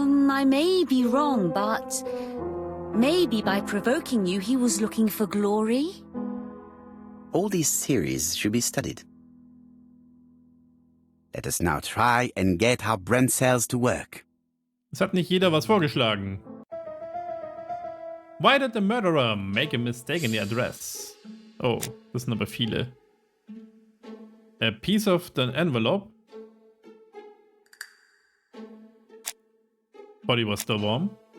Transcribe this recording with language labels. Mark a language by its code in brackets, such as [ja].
[en] I may be wrong, but maybe by provoking you, he was looking for glory? All these theories should be studied. Let us now try and get our brain cells to work. [de] Es hat nicht jeder was vorgeschlagen. [en] Why did the murderer make a mistake in the address? [de] Oh, das sind aber viele. [en] A piece of the envelope. Body was still warm.